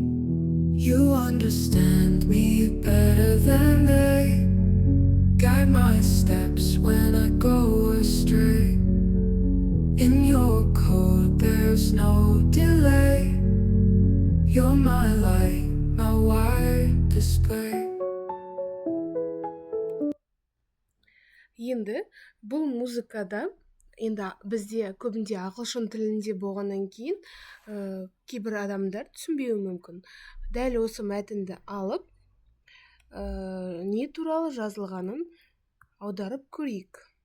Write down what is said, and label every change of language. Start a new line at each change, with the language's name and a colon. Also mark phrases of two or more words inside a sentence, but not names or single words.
English: You understand me better than they. Guide my steps when I go astray. In your code there's no delay. You're my light, my wide display.
Kazakh: Енді бұл музыкада бізде көбінде ағылшын тілінде болғаннан кейін кейбір адамдар түсінбеуі мүмкін. Дәл осы мәтінді алып, не туралы жазылғанын аударып көрейік.